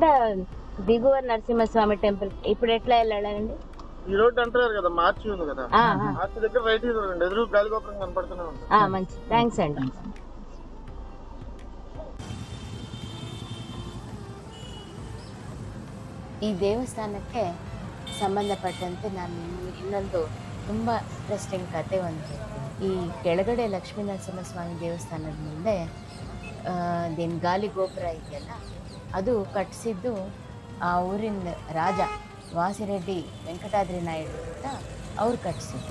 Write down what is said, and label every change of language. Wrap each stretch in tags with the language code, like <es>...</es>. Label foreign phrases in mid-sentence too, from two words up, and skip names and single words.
<te>దిగువ నరసింహస్వామి టెంపుల్ ఇప్పుడు ఎట్లా వెళ్ళాలండి? ఈ రోడ్ అంటారు కదా, మార్చి ఉంది కదా, మార్చి దగ్గర రైట్ తిరగండి, ఎదురు గాలిగోపురం కనపడుతూనే ఉంది. మంచి థ్యాంక్స్ అండి.</te> <kn>ಈ ದೇವಸ್ಥಾನಕ್ಕೆ ಸಂಬಂಧಪಟ್ಟಂತೆ ನಾನು ಇನ್ನೊಂದು ತುಂಬ ಇಂಟ್ರೆಸ್ಟಿಂಗ್ ಕತೆ ಒಂದು ಹೇಳ್ತೀನಿ. ಈ ಕೆಳಗಡೆ ಲಕ್ಷ್ಮೀ ನರಸಿಂಹಸ್ವಾಮಿ ದೇವಸ್ಥಾನದ ಮುಂದೆ ಅದೇನು ಗಾಲಿ ಗೋಪುರ ಇದೆಯಲ್ಲ, ಅದು ಕಟ್ಟಿಸಿದ್ದು ಆ ಊರಿನ ರಾಜ ವಾಸಿರೆಡ್ಡಿ ವೆಂಕಟಾದ್ರಿ ನಾಯ್ಡು ಅಂತ ಅವ್ರು ಕಟ್ಟಿಸಿದ್ರು.</kn>